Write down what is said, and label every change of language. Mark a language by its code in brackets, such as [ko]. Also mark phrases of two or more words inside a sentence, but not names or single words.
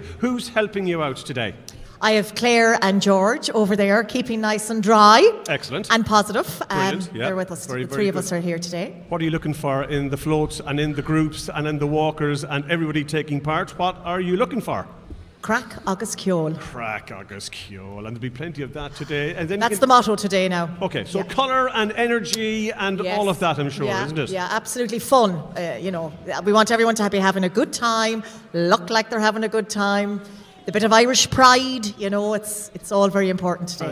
[en] Who's helping you out today? I have Claire and George over there, keeping nice and dry. Excellent. And positive. Brilliant, yeah. They're with us. Very, The very 3 of good. us are here today. What are you looking for in the floats and in the groups and in the walkers and everybody taking part? What are you looking for? [ga] Crack agus Ceol. Crack agus Ceol, [en] and there'll be plenty of that today. And then That's the motto today now. Okay, so Yeah. colour and energy and Yes. all of that, I'm sure, yeah, isn't it? Yeah, absolutely fun. We want everyone to be having a good time, look like they're having a good time. A bit of Irish pride, it's all very important today.